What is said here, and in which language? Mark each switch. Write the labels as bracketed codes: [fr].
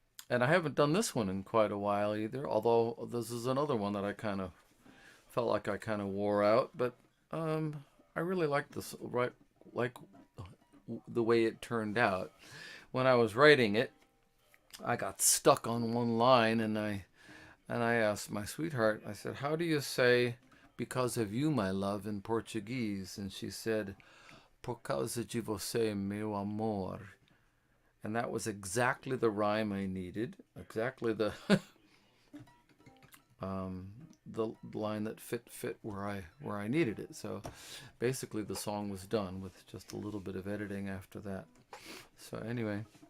[en] And I haven't done this one in quite a while either, although this is another one that I kind of felt like I kind of wore out, but I really like this, like the way it turned out. When I was writing it, I got stuck on one line, and I asked my sweetheart, I said, how do you say "because of you, my love" in Portuguese? [pt] And she said, "Por causa de você, meu amor." [en] And that was exactly the rhyme I needed, exactly the the line that fit where I needed it. So basically the song was done with just a little bit of editing after that. So anyway,